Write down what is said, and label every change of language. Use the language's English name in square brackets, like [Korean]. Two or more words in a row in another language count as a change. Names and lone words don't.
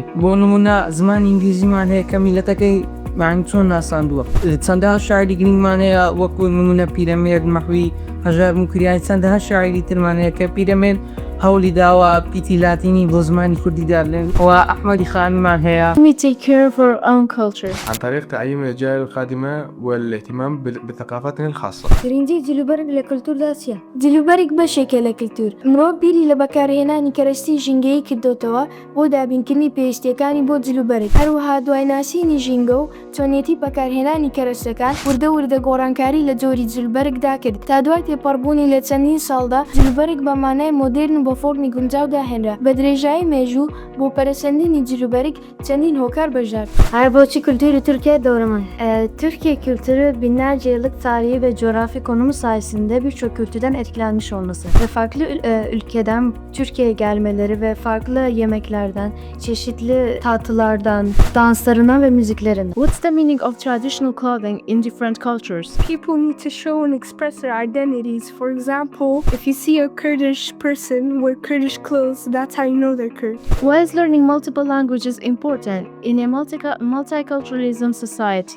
[Central Kurdish] بۆ نمونە زمانی ئینگلیزیمان هەیە کە میلەتەکەی معنی چۆن ناساندووە. چەندەها شاعری گرنگمان هەیە وەکو نمونە پیرەمێرد مەحوی هەژار موکریانی، چەندەها شاعری ترمان هەیە کە پیرەمێرد هەوڵی داوە پیتی لاتینی بۆ زمانی کوردیدا بڵێن. و ئەحمەدی خانمان هەیە. [English] We take care of our own culture. [Arabic] عن طريق تعليم الأجيال القادمة والاهتمام بثقافتنا الخاصة. [Central Kurdish] گرنگی جلوبەرێک لە کەلتووردا چییە؟ جلوبەرێک بەشێکە لە کەلتوور. مرۆڤ بیری لە بەکارهێنانی کەرەستی ژینگەیی کردوتەوە بۆ دابینکردنی پێویستیەکانی بۆ جلوبەرێک. هەروەها دوایناسینی ژینگە و چۆنیەتی بەکارهێنانی کەرەستەکان وردە گۆڕانکاری لە جۆری جلوبەرێکدا کرد تا دوای تێپەڕبوونی لە چەندین ساڵدا جلوبەرێک بە مانای مۆدێرن بۆ فۆرمی گونجاودا هێنرا. بە درێژایی مێژوو بۆ پەرەسەندنی جلوبەرێک چەندین هۆکار بەژار. هەر بۆچی کولتوری [Turkish] Türkiye doğruman. Türkiye kültürü binlerce yıllık tarihi ve coğrafi konumu sayesinde birçok kültürden etkilenmiş olması ve farklı ülkeden Türkiye'ye gelmeleri ve farklı yemeklerden, çeşitli tatlılardan, danslarından ve müziklerinden. [English] What's the meaning of traditional clothing in different cultures? People need to show and express their identities. For example, if you see a Kurdish person wear Kurdish clothes, that's how you know they're Kurd. Why is learning multiple languages important in a multiculturalism society?